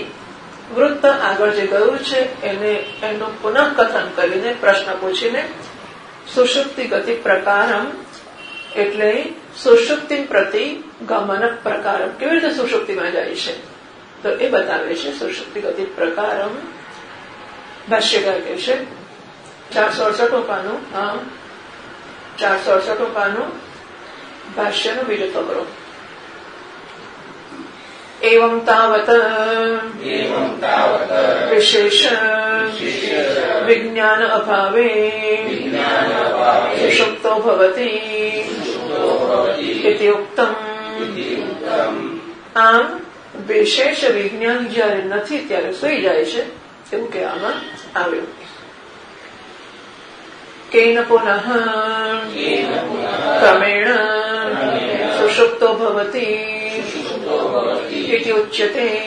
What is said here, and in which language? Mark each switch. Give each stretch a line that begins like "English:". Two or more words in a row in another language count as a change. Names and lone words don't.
Gujarati: વૃત્ત આગળ જે ગયું છે એનું પુનઃકથન કરીને પ્રશ્ન પૂછીને
Sanskrit: सुषुप्तिगति प्रकारम
Gujarati: એટલે
Sanskrit: सुषुप्ति प्रति गमन प्रकारम,
Gujarati: કેવી રીતે સુષુપ્તિમાં જાય છે તો એ બતાવે છે.
Sanskrit: सुषुप्तिगति प्रकारम
Gujarati: ભાષ્યકાર કહે છે 468 પાનું, 468 પાનું ભાષ્યનો બીજો ફકરો.
Sanskrit: एवं तावत् विशेष विज्ञान अभावे सुषुप्तो भवति इति उक्तम्.
Gujarati: આમ વિશેષ વિજ્ઞાન જયારે નથી ત્યારે સુઈ જાય છે એવું કહેવામાં આવ્યું.
Sanskrit: केन पुनः क्रमेण सुषुप्तो भवति इति उच्यते.